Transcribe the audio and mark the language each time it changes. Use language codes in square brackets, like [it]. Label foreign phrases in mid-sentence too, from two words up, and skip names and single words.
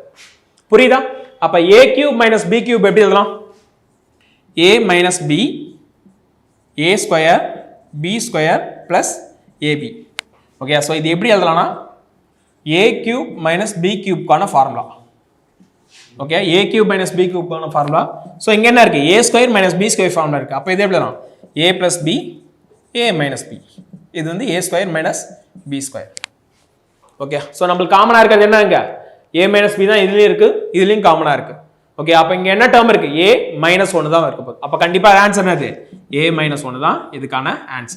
[ta] புரியுதா? அப்ப [en] a cube minus b cube [ta] எப்படி எழுதலாம், [en] a minus b a square b square plus ab. okay, so [ta] இது எப்படி எழுதலாம்னா [en] a cube minus b cube [ta] கான ஃபார்முலா. [en] okay, a cube minus b cube கான ஃபார்முலா. ஸோ [ta] இங்க என்ன இருக்கு, [en] a square minus b square formula இருக்கு. [ta] அப்போ இது எப்படி எழுதலாம், [en] a plus b a minus b. [ta] இது வந்து [en] a square minus b square. okay, so [ta] நம்மளுக்கு காமனா இருக்கிறது என்ன, இங்க [en] a minus b [ta] தான் இதுலயும் இருக்கு, இதுலயும் காமனா இருக்கு. ஓகே, அப்ப இங்க என்ன டேர்ம் இருக்கு, [en] a minus 1 [ta] தான் இருக்க போகுது. அப்ப கண்டிப்பா ஆன்சர் என்னது, [en] a minus 1 [ta] தான் இதுக்கான ஆன்சர்.